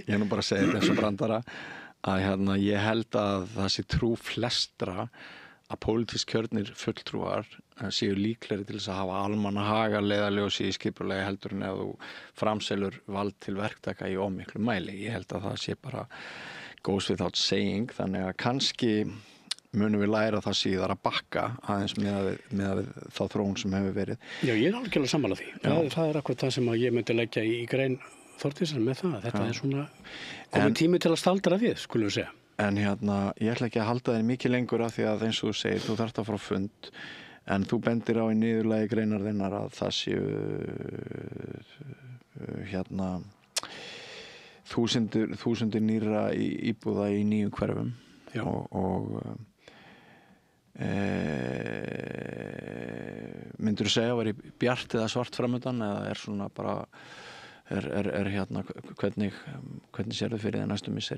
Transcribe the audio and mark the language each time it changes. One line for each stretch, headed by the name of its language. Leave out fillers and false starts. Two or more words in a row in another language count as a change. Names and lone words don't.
Icelandic: Ég nú bara að segja þetta eins og brandara að ég held að það sé trú flestra að pólitísk kjörnir fulltrúar séu líklegri til þess að hafa almannahaga leiðarljósi í skipulagi heldur en ef þú framselur vald til verktaka í ómiklu mæli. Ég held að það sé bara
English: goes without saying,
Icelandic: þannig að kannski munum við læra það síðar að bakka aðeins með þá þróun sem hefur verið. Já, ég er algjörlega sammála því. Það er akkurat það sem ég myndi leggja í grein Þórdísar með það. Þetta er svona komin tími til að staldra við, skulum við segja. En ég ætla ekki að halda þér mikið lengur af því að eins og þú segir, þú þarft að fara á fund en þú bendir á í niðurlagi greinar þinnar að það séu þúsundir nýrra íbúða í nýjum hverfum og myndirðu segja að vera í bjart eða svart framöndan eða er svona bara hvernig sérðu fyrir það næstu misseri?